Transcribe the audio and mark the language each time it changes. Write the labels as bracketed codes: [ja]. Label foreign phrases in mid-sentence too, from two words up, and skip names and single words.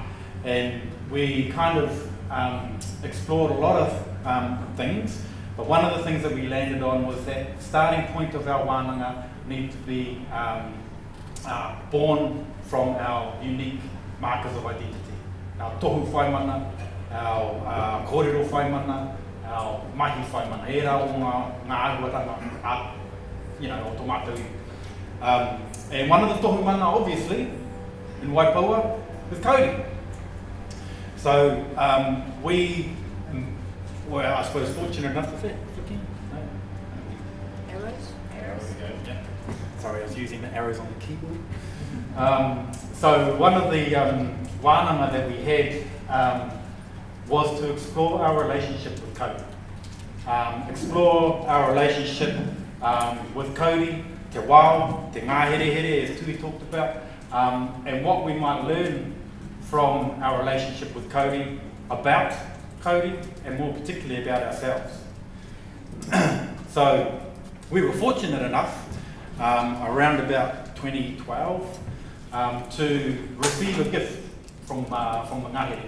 [en] And we kind of explored a lot of things, but one of the things that we landed on was that starting point of our wānanga need to be born from our unique markers of identity. [mi] Our tohu whaimana, our kōrero whaimana, our mahi whaimana, e rā o ngā ahuatanga, o tō mātou. [en] And one of the [mi] tohu mana, [en] obviously, in Waipaua, is Kauri. So we were, I suppose, fortunate enough to fit. Arrows? Arrows. Yeah. Sorry, I was using the arrows on the keyboard. So one of the wānanga that we had was to explore our relationship with Kauri. Explore our relationship with Kauri, [mi] te wao, te ngāhere, [en] as Tui talked about, and what we might learn from our relationship with Kauri, about Kauri, and more particularly about ourselves. So we were fortunate enough, around about 2012, to receive a gift from the Ngāhere.